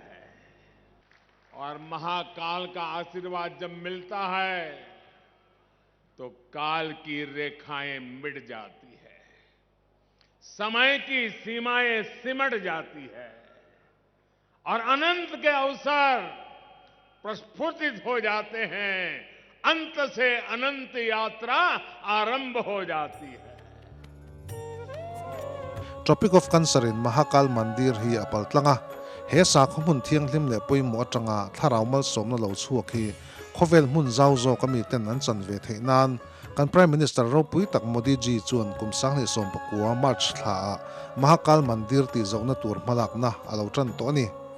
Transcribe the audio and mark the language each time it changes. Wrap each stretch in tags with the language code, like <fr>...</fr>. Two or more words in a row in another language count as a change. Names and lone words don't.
<hi>और महाकाल का आशीर्वाद जब मिलता है तो काल की रेखाएं मिट जाती है, समय की सीमाएं सिमट जाती है और अनंत के अवसर प्रस्फुटित हो जाते हैं। अंत से अनंत यात्रा आरंभ हो जाती है।</hi> <lus>Tropic of Cancer in Mahakal Mandir hi apal tlanga he sa khomun thiang hlim le poimo atanga tharaumal somna lo chuak hi khovel mun zau zo kami ten an chan ve theinan kan</lus> <en>Prime Minister</en> <lus>ro pui tak Modi ji chuan kumsang le som pakua March thla Mahakal Mandir ti zona tur malak na alo tran to ni</lus>